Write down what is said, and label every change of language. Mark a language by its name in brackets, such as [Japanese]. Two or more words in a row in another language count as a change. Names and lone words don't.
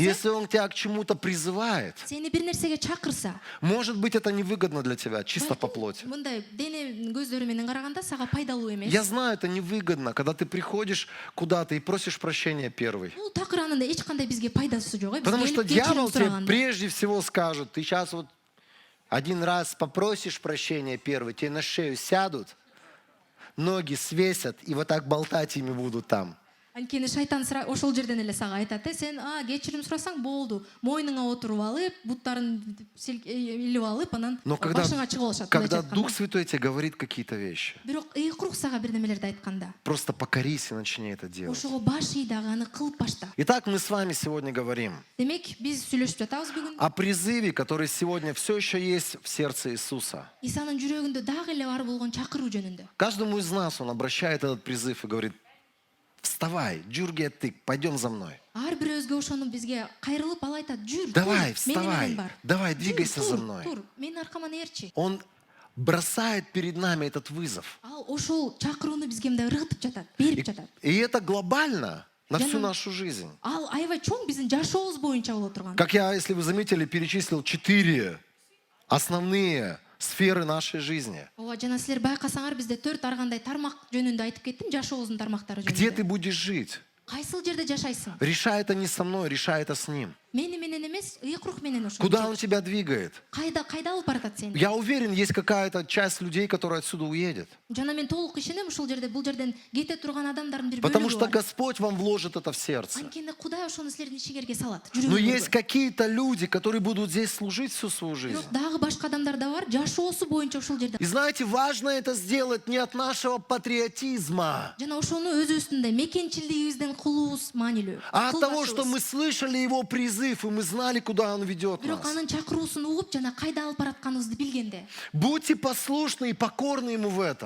[Russian] если он тебя к чему-то призывает, [Kyrgyz] сени бир нерсеге чакырса, [Russian] может быть, это невыгодно для тебя, чисто по плоти. [Kyrgyz] мындай дене көздөрү менен караганда сага пайдалуу эмес. [Russian] Я знаю, это невыгодно, когда ты приходишь куда-то и просишь прощения первый. [Kyrgyz] Бул такыр анында эч кандай бизге пайдасы жок. [Russian] Потому что [Kyrgyz] Келип кечирим [Russian] дьявол тебе [Kyrgyz] сураганда. [Russian] прежде всего скажет, ты сейчас вот один раз попросишь прощения первый, тебе на шею сядут, ноги свесят и вот так болтать ими будут там. [Kyrgyz] Анткени шайтан ошол жерден эле сага айтат, сен кечирим сурасаң болду, мойнуңа отуруп алып, буттарын илип алып, анан [Russian] Но [Kyrgyz] башыңа чыгып алышат. [Russian] когда Дух Святой тебе говорит какие-то вещи, [Kyrgyz] Бирок ыйык рух сага бир немелерди айтканда, [Russian] просто покорись и начни это делать. [Kyrgyz] ошого баш ий дагы аны кылып башта. [Russian] Итак, мы с вами сегодня говорим [Kyrgyz] Демек, биз сүйлөшүп жатабыз бүгүн. [Russian] о призыве, который сегодня все еще есть в сердце Иисуса. [Kyrgyz] Исанын жүрөгүндө дагы эле бар болгон чакыруу жөнүндө. [Russian] Каждому из нас он обращает этот призыв и говорит, вставай, джургеттик, пойдем за мной. [Kyrgyz] Ар бирөөбүзгө ошону бизге кайрылып ал айтат, жүр, [Russian] Давай, [Kyrgyz] тур, мени [Russian] вставай, [Kyrgyz] менен бар. [Russian] давай, [Kyrgyz] Жүр, [Russian] двигайся за [Kyrgyz] тур, [Russian] мной. [Kyrgyz] Тур, менин аркаман ээрчи. [Russian] Он бросает перед нами этот вызов. [Kyrgyz] Ал ошол чакырууну бизге мындай ыргытып жатат, берип жатат. [Russian] И это глобально на всю Я на- нашу жизнь. [Kyrgyz] Ал аябай чоң биздин жашообуз боюнча боло турган. [Russian] Как я, если вы заметили, перечислил 4 основные сферы нашей жизни. [Kyrgyz] Ооба, жана силер байкасаңар бизде 4 ар кандай тармак жөнүндө айтып кеттим, жашообуздун тармактары [Russian] Где ты [Kyrgyz] жөнүндө. [Russian] будешь жить? [Kyrgyz] Кайсыл жерде жашайсың? [Russian] Решай это не со мной, решай это с ним. [Kyrgyz] Мени менен эмес, ыйык рух менен ошо. [Russian] Куда он тебя двигает? [Kyrgyz] Кайда алып баратат сени? [Russian] Я уверен, есть какая-то часть людей, которая отсюда уедет. [Kyrgyz] Жана мен толук ишенем, ушул жерде бул жерден кете турган адамдардын бир [Russian] Потому [Kyrgyz] бөлүгү [Russian] что [Kyrgyz] бар. [Russian] Господь вам вложит это в сердце. [Kyrgyz] Анткени Кудай ошону силердин ичиңерге салат. [Russian] Но [Kyrgyz] жүрөгүңөргө. [Russian] есть какие-то люди, которые будут здесь служить всю свою жизнь. [Kyrgyz] Бирок дагы башка адамдар да бар, жашоосу боюнча ушул жерде. [Russian] И знаете, важно это сделать не от нашего патриотизма, [Kyrgyz] Жана ошону өзүбүздүн мекенчилигибизден кылуубуз маанилүү. [Russian] а от того, [Kyrgyz] Кылбашыбыз. [Russian] что мы слышали его призыв, и мы знали, куда он ведет [Kyrgyz] Бирок [Russian] нас. [Kyrgyz] анын чакыруусун угуп жана кайда алып баратканыбызды билгенде. [Russian] Будьте послушны и покорны ему в этом.